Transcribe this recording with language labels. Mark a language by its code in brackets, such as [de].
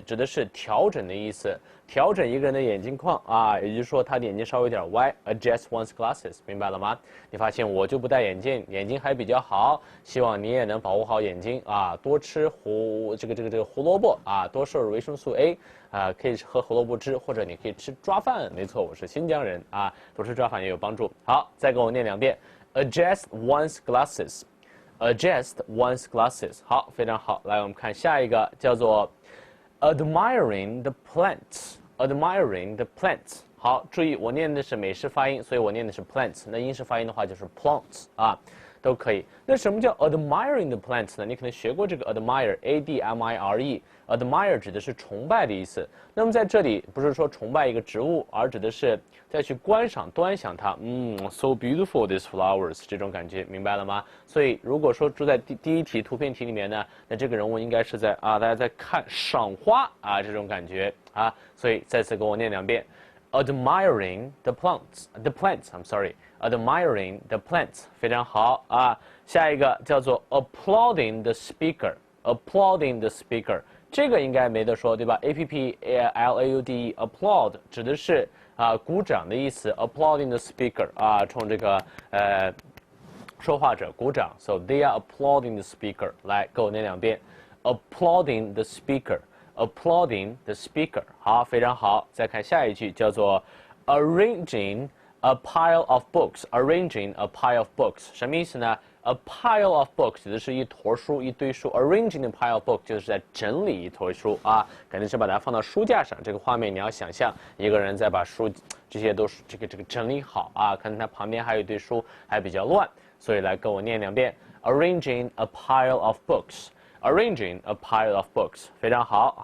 [zh] 指的是调整的意思，调整一个人的眼睛框也就是说他的眼睛稍微有点歪 ， [en] adjust one's glasses， [zh] 明白了吗？你发现我就不戴眼镜，眼睛还比较好，希望你也能保护好眼睛多吃胡萝卜多摄入维生素 A 可以喝胡萝卜汁，或者你可以吃抓饭，没错，我是新疆人多吃抓饭也有帮助。好，再给我念2遍 ， [en] adjust one's glasses。adjust one's glasses。 [zh] 好，非常好。来，我们看下一个，叫做 [en] admiring the plants。admiring the plants。 [zh] 好，注意我念的是美式发音，所以我念的是 plants。那英式发音的话就是 plants都可以。那什么叫 [en] admiring the plants [zh] 呢？你可能学过这个 admire，admire 指的是崇拜的意思。那么在这里不是说崇拜一个植物，而指的是再去观赏、端详它。 [en] so beautiful these flowers， [zh] 这种感觉，明白了吗？所以如果说住在第一题图片题里面呢，那这个人物应该是在大家在看赏花这种感觉所以再次给我念2遍。 [en] Admiring the plants, I'm sorry. Admiring the plants， [zh] 非常好下一个叫做 [en] applauding the speaker。applauding the speaker， [zh] 这个应该没得说，对吧 ？applaud applaud 指的是鼓掌的意思。 [en] applauding the speaker [zh] 冲这个说话者鼓掌 ， [en] so they are applauding the speaker。 [zh] 来，给我念2遍 ， [en] applauding the speaker。applauding the speaker， [zh] 好，非常好。再看下一句，叫做 [en] arranging a pile of books。 arranging a pile of books [zh] 什么意思呢？ [en] A pile of books [zh] 指的是一坨书、一堆书。 [en] Arranging a pile of books [zh] 就是在整理一坨书肯定是把它放到书架上。这个画面你要想象一个人在把书这些都这个整理好可能他旁边还有一堆书还比较乱，所以来跟我念2遍 [en] Arranging a pile of books。 [zh] Arranging a pile of books， 非常好。